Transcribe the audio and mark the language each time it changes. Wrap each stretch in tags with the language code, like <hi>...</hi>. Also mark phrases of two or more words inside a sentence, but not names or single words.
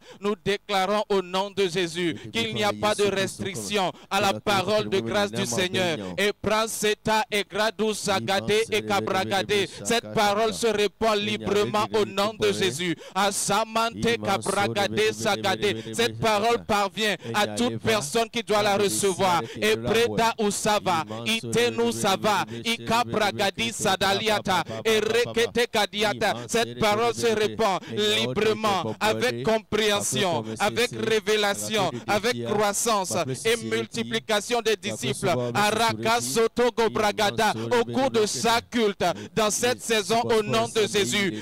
<fr>Nous déclarons au nom de Jésus qu'il n'y a pas de restriction à la parole de grâce du Seigneur. Et Pranseta et Gradou Sagade et Kabragade. Cette parole se répand librement au nom de Jésus. À Samante Kabragade Sagade. Cette parole parvient à toute personne qui doit la recevoir. Et Preda Usava, Itenu Sava, Ikabragadi Sadaliata, et Rekete Kadiata. Cette parole se répand librement, avec compréhension, avec révélation, avec croissance et multiplication des disciples. Araka Sotogo Bragada, au cours de chaque culte, dans cette saison, au nom de Jésus.</fr>